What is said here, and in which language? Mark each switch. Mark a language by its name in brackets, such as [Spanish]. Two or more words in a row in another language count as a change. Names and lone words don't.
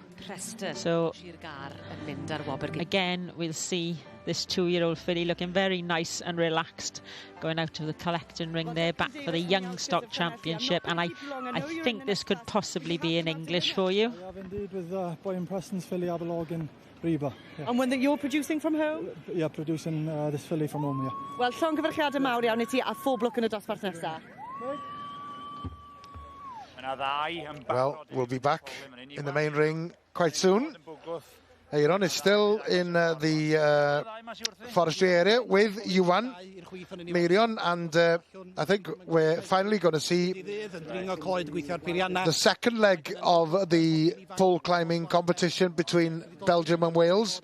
[English] So again, we'll see this 2-year-old filly looking very nice and relaxed, going out of the collecting ring there, back for the Young Stock Championship. And I think this could possibly be in English for you. We have indeed with Byron Preston's filly Aberlogin Reba. Yeah. And when you're producing from home? Yeah, producing this filly from home, yeah. [Welsh] Wel, llongyfarchiadau mawr iawn I ti a phob lwc yn y dosbarth nesaf. [English] Well, we'll be back in the main ring quite soon. Aaron is still in the forestry area with Iwan, Mirion, and I think we're finally going to see the second leg of the pole climbing competition between Belgium and Wales.